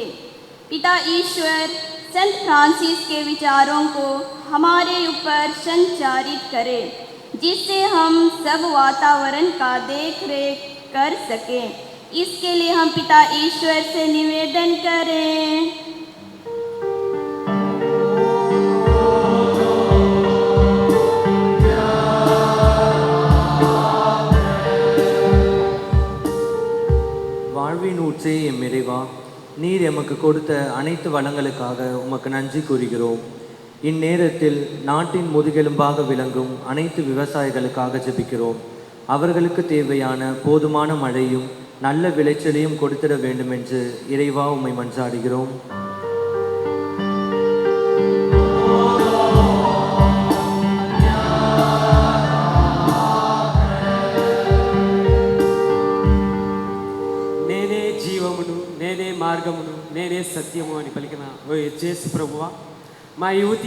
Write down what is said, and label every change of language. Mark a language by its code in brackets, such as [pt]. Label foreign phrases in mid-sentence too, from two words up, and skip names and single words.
[hi] पिता ईश्वर संत फ्रांसिस के विचारों को हमारे ऊपर संचारित करे, जिससे हम सब वातावरण का देख रेख कर सकें. इसके लिए हम पिता ईश्वर से निवेदन करें. [ta] வாழ்வின் ஊற்றே எம் இறைவா, நீர் எமக்கு கொடுத்த அனைத்து வளங்களுக்காக உமக்கு நன்றி கூறுகிறோம். இந்நேரத்தில் நாட்டின் முதுகெலும்பாக விளங்கும் அனைத்து விவசாயிகளுக்காக ஜெபிக்கிறோம். அவர்களுக்கு தேவையான போதுமான மழையும் நல்ல விளைச்சலையும் கொடுத்திட வேண்டும் என்று இறைவா உம்மை மன்றாடுகிறோம். [te] నేనే జీవమును, నేనే మార్గమును, నేనే సత్యము అని పలికిన ఓ యేసు ప్రభువా, మా యువతి